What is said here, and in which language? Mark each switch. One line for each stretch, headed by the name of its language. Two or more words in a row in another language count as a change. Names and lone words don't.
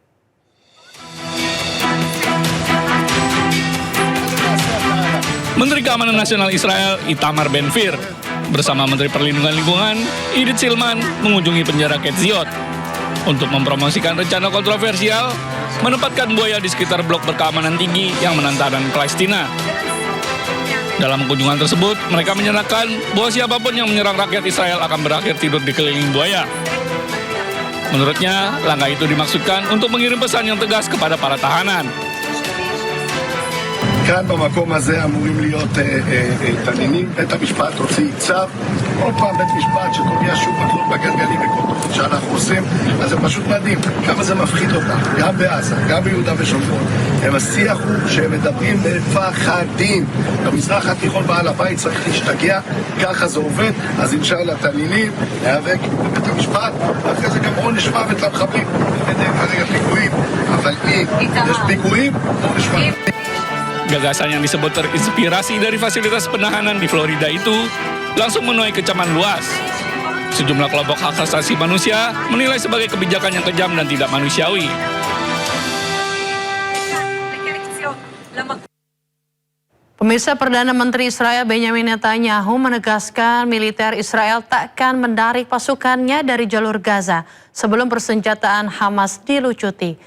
Indonesian: Menteri Keamanan Nasional Israel Itamar Ben-Gvir bersama Menteri Perlindungan Lingkungan Idit Silman mengunjungi penjara Ketziot untuk mempromosikan rencana kontroversial menempatkan buaya di sekitar blok berkeamanan tinggi yang menantang Palestina. Dalam kunjungan tersebut, mereka menyatakan bahwa siapapun yang menyerang rakyat Israel akan berakhir tidur di keliling buaya. Menurutnya, langkah itu dimaksudkan untuk mengirim pesan yang tegas kepada para tahanan.
Hebrew: כאן במקום הזה אמורים להיות תנינים. בית המשפט הוציא צו, עוד פעם בית משפט שקובע שוב מקלות בגלגלים וכל תוכנית שאנחנו עושים, אז זה פשוט מדהים כמה זה מפחיד אותם, גם בעזה, גם ביהודה ושומרון. השיח הוא שהם מדברים מפחדים. במזרח התיכון בעל הבית צריך להשתגע, ככה זה עובד, אז אינשאללה תנינים, להיאבק בבית המשפט, ואחרי זה גם עונש מוות למחבלים. כרגע פיגועים, אבל אם יש פיגועים, עונש מוות.
Indonesian: Gagasan yang disebut terinspirasi dari fasilitas penahanan di Florida itu langsung menuai kecaman luas. Sejumlah kelompok hak asasi manusia menilai sebagai kebijakan yang kejam dan tidak manusiawi. Pemirsa, Perdana Menteri Israel Benjamin Netanyahu menegaskan militer Israel takkan menarik pasukannya dari jalur Gaza sebelum persenjataan Hamas dilucuti.